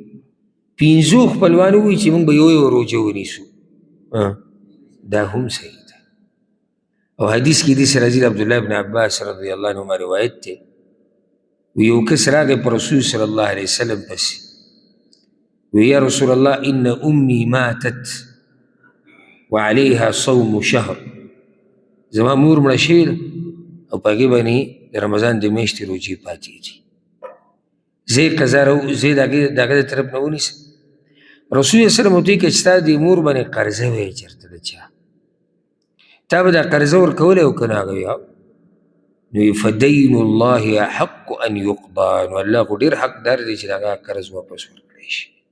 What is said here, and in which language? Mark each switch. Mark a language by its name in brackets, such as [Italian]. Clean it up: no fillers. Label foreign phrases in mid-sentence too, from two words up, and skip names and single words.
[Pashto] 5 خپلوان ووایي چې موږ به یو روجه ونیسو، دا هم صحیح ده. او حدیث کې داسې راځي د عبدالله بن عباس [Arabic] رضی الله عنهما [Pashto] روایت دی، یو کس راغی په رسول [Arabic] صلی الله علیه وسلم [Pashto] پسې، وی [Arabic] یا رسول الله ان امی ماتت وعلیها صوم شهر. [Pashto] زما مور مړه شوې ده او په هغې باندې د رمضان د میاشتې روجې پاتې دي، زه یې قضا زه یې د هغه د طرف نه ونیسم. رسول [Arabic] صلی الله علیه وسلم [Pashto] ورته وایي که چې ستا دې مور باندې قرضه وی چېرته د چا، تا به دا قرضه ورکولی او که نه هغه وي، نو [Arabic] فدین الله احق ان یقضى، [Pashto] نو الله خو ډېر حقدار دی چې د هغه قرض واپس ورکړی شي.